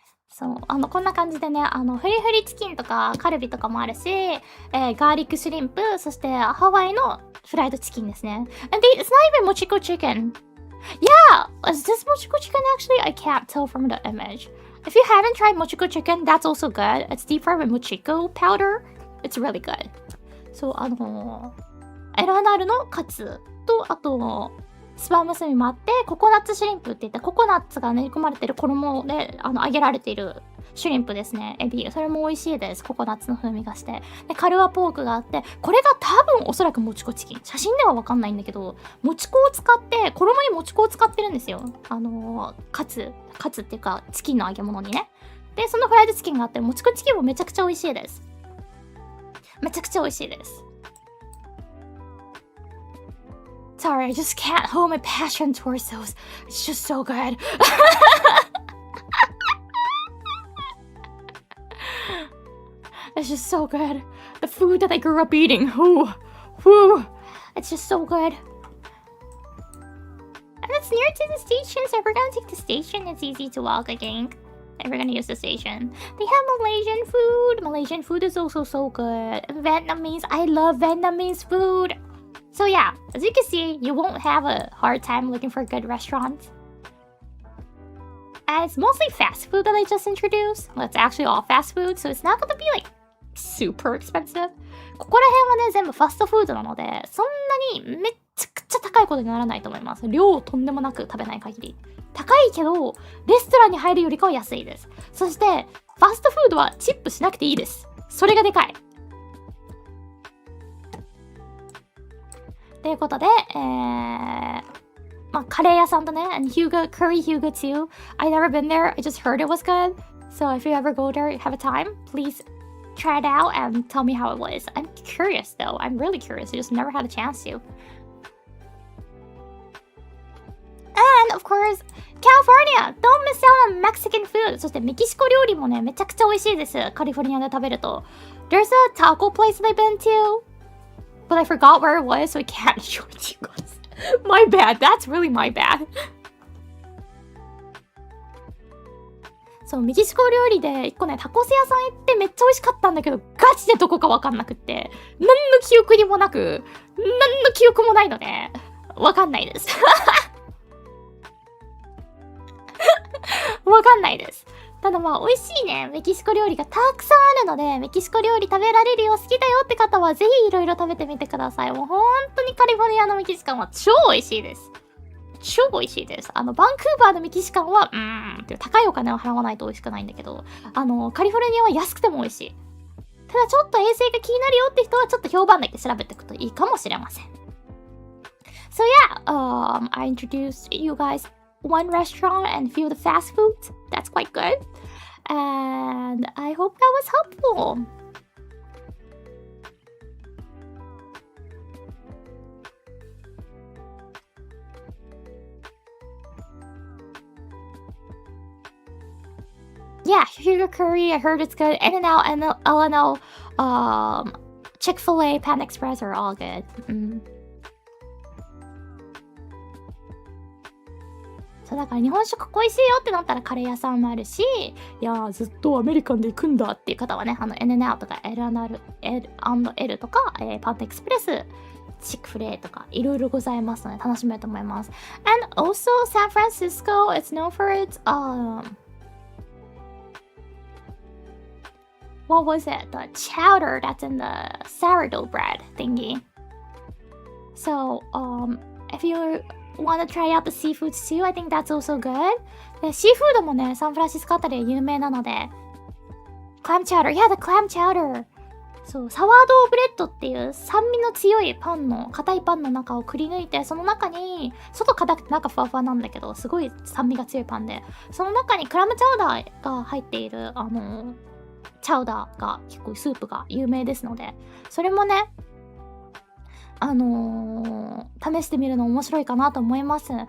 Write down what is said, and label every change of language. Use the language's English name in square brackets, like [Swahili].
[Japanese] そう、こんな感じでね、フリフリチキンとかカルビとかもあるし、ガーリックシュリンプ、そしてハワイのフライドチキンですね。 [English] And it's not even mochiko chicken. Yeah! Is this mochiko chicken actually? I can't tell from the image. If you haven't tried mochiko chicken, that's also good. It's deep fried with mochiko powder. It's really good. [Japanese] そう、L&L のカツと、あと、スパムスミもあって、ココナッツシュリンプって言って、ココナッツが練り込まれてる衣で揚げられているシュリンプですね。エビ。それも美味しいです。ココナッツの風味がして。で、カルワポークがあって、これが多分おそらくもち粉チキン。写真ではわかんないんだけど、もち粉を使って、衣にもち粉を使ってるんですよ。カツっていうか、チキンの揚げ物にね。で、そのフライドチキンがあって、もち粉チキンもめちゃくちゃ美味しいです。めちゃくちゃ美味しいです。 [English] Sorry, I just can't hold my passion towards those. It's just so good. It's just so good. The food that I grew up eating. Whoo. It's just so good. And it's near to the station, so if we're gonna take the station, it's easy to walk, I think. If we're gonna use the station. They have Malaysian food. Malaysian food is also so good. Vietnamese. I love Vietnamese food. So yeah, as you can see, you won't have a hard time looking for a good restaurant. And it's mostly fast food that I just introduced. Well, it's actually all fast food, so it's not gonna be like super expensive. [Japanese] ここら辺はね、全部ファストフードなので、そんなにめっちゃくちゃ高いことにならないと思います。量をとんでもなく食べない限り。高いけど、レストランに入るよりかは安いです。そして、ファストフードはチップしなくていいです。それがでかい。ということで、まあ、カレー屋さんとね、 [English] and Huga, Curry Huga too. I never been there, I just heard it was good. So if you ever go there, have a time, please try it out and tell me how it was. I'm curious though, I'm really curious, I just never had a chance to. And of course, California! Don't miss out on Mexican food! [Japanese] そしてメキシコ料理もね、めちゃくちゃ美味しいです。カリフォルニアで食べると。 [English] There's a taco place that I've been to.But I forgot where it was, so I can't show it to you guys. My bad. That's really my bad. [Japanese] そう、メキシコ料理で一個ね、タコス屋さん行ってめっちゃ美味しかったんだけど、ガチでどこかわかんなくって、何の記憶にもなく、何の記憶もないので、わかんないです。わかんないです。ただまあ美味しいねメキシコ料理がたくさんあるので、メキシコ料理食べられるよ好きだよって方はぜひいろいろ食べてみてください。もう本当にカリフォルニアのメキシカンは超美味しいです。超美味しいです。バンクーバーのメキシカンはって高いお金を払わないと美味しくないんだけど、カリフォルニアは安くても美味しい。ただちょっと衛生が気になるよって人はちょっと評判だけ調べていくといいかもしれません。 [English] So yeah, I introduced you guys one restaurant and a few of the fast foods. That's quite good. And I hope that was helpful. Yeah, Sugar Curry, I heard it's good. In-N-Out, L&L, Chick-fil-A, Pan Express are all good. [Japanese] そうだから日本食恋しいよってなったらカレー屋さんもあるし、いやーずっとアメリカンで行くんだっていう方はね、N&L とか L&L とか、パンテエクスプレス、チックフレーとかいろいろございますので楽しめると思います。 [English] And also San Francisco, it's known for its what was it? The chowder that's in the sourdough bread thingy. So, if you want to try out the seafoods too, I think that's also good. [Japanese] で、シーフードもね、サンフランシスコあたりで有名なので、 [English] clam chowder, yeah, the clam chowder. [Japanese] そう、サワードーブレッドっていう酸味の強いパンの、硬いパンの中をくり抜いて、その中に、外硬くて中ふわふわなんだけど、すごい酸味が強いパンで、その中にクラムチャウダーが入っている、チャウダーが結構スープが有名ですので、それもね、試してみるの面白いかなと思います。